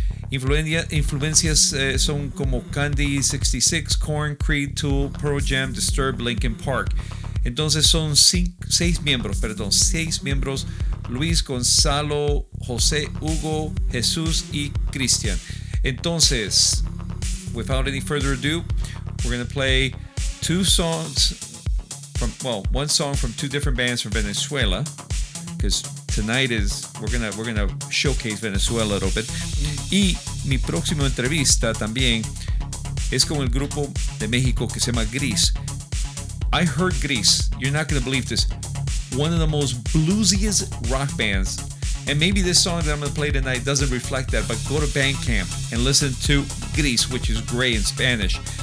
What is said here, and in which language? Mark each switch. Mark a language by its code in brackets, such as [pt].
[es] Influencias son como Candy 66, Korn, Creed, Tool, Pearl Jam, Disturbed, Linkin Park. Entonces son seis miembros, Luis, Gonzalo, José, Hugo, Jesús y Cristian. [en] Entonces, without any further ado, we're going to play one song from two different bands from Venezuela, because tonight is we're gonna showcase Venezuela a little bit. [es] Y mi próxima entrevista también es con el grupo de México que se llama Gris. [en] I heard Gris, you're not gonna believe this, one of the most bluesiest rock bands. And maybe this song that I'm gonna play tonight doesn't reflect that, but go to Bandcamp and listen to Gris, which is gray in Spanish.